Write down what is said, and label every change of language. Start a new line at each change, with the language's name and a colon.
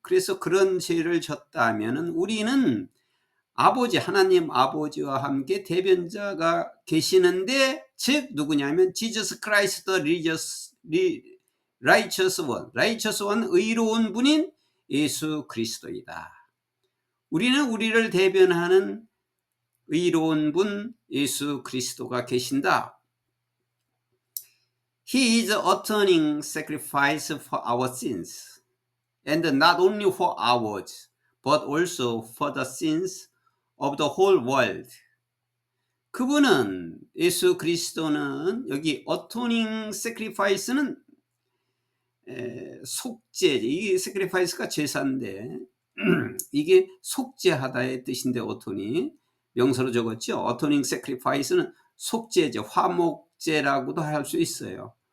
Korean: 그래서 그런 죄를 졌다면은 우리는 아버지 하나님 아버지와 함께 대변자가 계시는데 즉 누구냐면
English: Jesus Christ the righteous one
Korean: 의로운 분인 예수 그리스도이다. 우리는 우리를 대변하는 의로운 분 예수 그리스도가 계신다.
English: He is atoning sacrifice for our sins, and not only for ours, but also for the sins of the whole world.
Korean: 그분은 예수 그리스도는 여기 atoning sacrifice는 속죄, 이 sacrifice가 제사인데 이게 속죄하다의 뜻인데 어토니 명사로 적었죠. atoning sacrifice는 속죄제, 화목제라고도 할 수 있어요.